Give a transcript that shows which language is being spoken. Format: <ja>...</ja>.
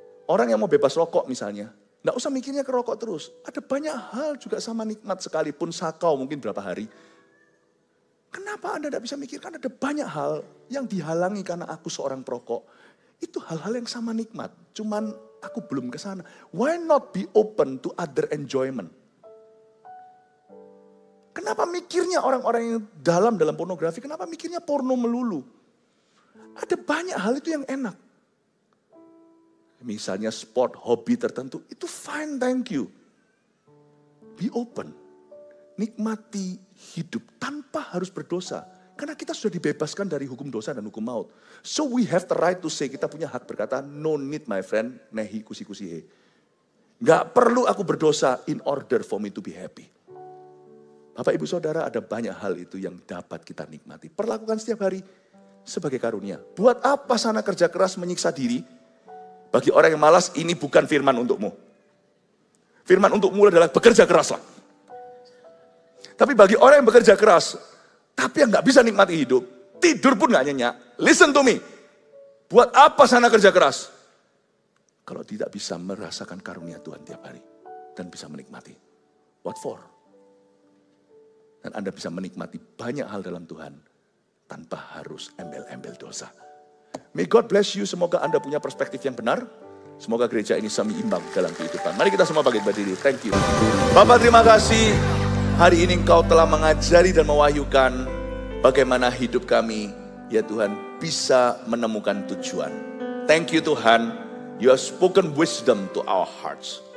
<id>Orang yang mau bebas rokok misalnya, enggak usah mikirnya ke rokok terus. Ada banyak hal juga sama nikmat sekalipun sakau mungkin berapa hari. Kenapa Anda tidak bisa mikirkan ada banyak hal yang dihalangi karena aku seorang perokok. Itu hal-hal yang sama nikmat, cuman aku belum ke sana.</id> <en>Why not be open to other enjoyment?</en> <id>Kenapa mikirnya orang-orang yang dalam pornografi, kenapa mikirnya porno melulu? Ada banyak hal itu yang enak. Misalnya sport, hobi tertentu, itu</id> <en>fine, thank you. Be open.</en> <id>Nikmati hidup tanpa harus berdosa. Karena kita sudah dibebaskan dari hukum dosa dan hukum maut.</id> <en>So we have the right to say,</en> <id>kita punya hak berkata,</id> <en>no need my friend,</en> <hi>nehi kusi-kusi he.</hi> <id>Gak perlu aku berdosa</id> <en>in order for me to be happy.</en> <id>Bapak ibu saudara, ada banyak hal itu yang dapat kita nikmati. Perlakukan setiap hari sebagai karunia. Buat apa sana kerja keras menyiksa diri? Bagi orang yang malas, ini bukan firman untukmu. Firman untukmu adalah bekerja keraslah. Tapi bagi orang yang bekerja keras, tapi yang gak bisa nikmati hidup, tidur pun gak nyenyak.</id> <en>Listen to me.</en> <id>Buat apa sana kerja keras? Kalau tidak bisa merasakan karunia Tuhan tiap hari. Dan bisa menikmati.</id> <en>What for?</en> <id>Dan Anda bisa menikmati banyak hal dalam Tuhan tanpa harus embel-embel dosa.</id> <en>May God bless you.</en> <id>Semoga Anda punya perspektif yang benar. Semoga gereja ini seimbang dalam kehidupan. Mari kita semua bangkit berdiri.</id> <en>Thank you.</en> <id>Bapak terima kasih. Hari ini Engkau telah mengajari dan mewahyukan bagaimana hidup kami, ya Tuhan, bisa menemukan tujuan.</id> <en>Thank you Tuhan. You have spoken wisdom to our hearts.</en>